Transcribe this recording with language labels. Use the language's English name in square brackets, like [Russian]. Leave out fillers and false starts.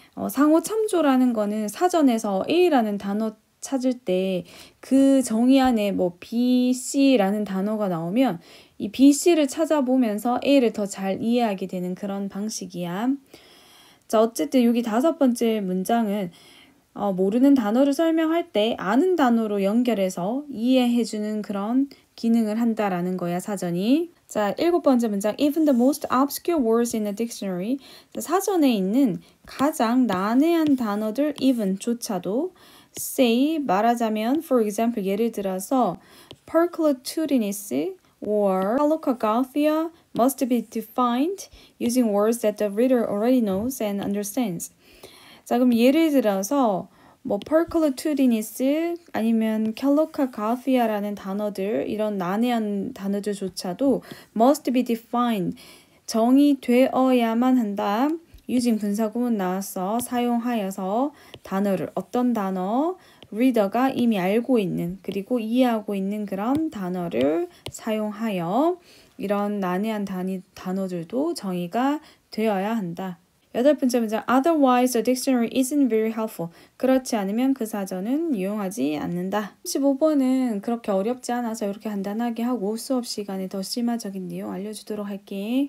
[Korean] 상호 참조라는 거는 사전에서 A라는 단어 찾을 때 그 정의 안에 뭐 B, C라는 단어가 나오면 이 B, C를 찾아보면서 A를 더 잘 이해하게 되는 그런 방식이야. 자, 어쨌든 여기 다섯 번째 문장은 모르는 단어를 설명할 때 아는 단어로 연결해서 이해해주는 그런 기능을 한다라는 거야, 사전이. 자, 일곱 번째 문장, [English] even the most obscure words in a dictionary. [Korean] 자, 사전에 있는 가장 난해한 단어들, even조차도 say, 말하자면, [English] for example, [Korean] 예를 들어서 perclotudinous, [English] or Kalokagathia must be defined using words that the reader already knows and understands. [Korean] 자, 그럼 예를 들어서 뭐 펄클루투리니스 아니면 캘로카가피아라는 단어들, 이런 난해한 단어들조차도 [English] must be defined, [Korean] 정의되어야만 한다. using 분사구문 나와서 사용하여서 단어를, 어떤 단어, 리더가 이미 알고 있는, 그리고 이해하고 있는 그런 단어를 사용하여 이런 난해한 단어들도 정의가 되어야 한다. 여덟 번째 문장, [English] otherwise the dictionary isn't very helpful. [Korean] 그렇지 않으면 그 사전은 유용하지 않는다. 15번은 그렇게 어렵지 않아서 이렇게 간단하게 하고 수업 시간에 더 심화적인 내용 알려주도록 할게.